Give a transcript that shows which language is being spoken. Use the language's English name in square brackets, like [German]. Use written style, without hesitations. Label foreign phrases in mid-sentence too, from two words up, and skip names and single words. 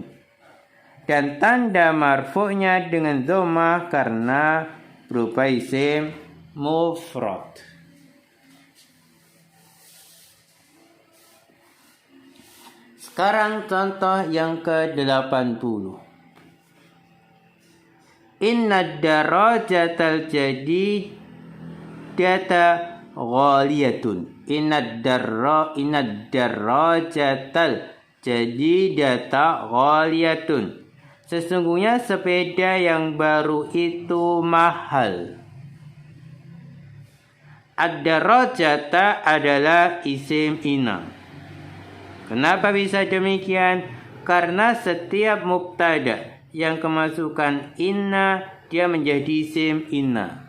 [Indonesian] Dan tanda marfu'nya dengan dhamma karena berupa isim mufrad. Sekarang contoh yang ke-80. [Arabic] إنّ الدراجةَ الجديدةَ غاليةٌ. إنّ الدراجةَ الجديدةَ غاليةٌ. [Indonesian] Sesungguhnya sepeda yang baru itu mahal. Ad-darajata adalah isim inna. Kenapa bisa demikian? Karena setiap mubtada yang kemasukan inna, dia menjadi isim inna.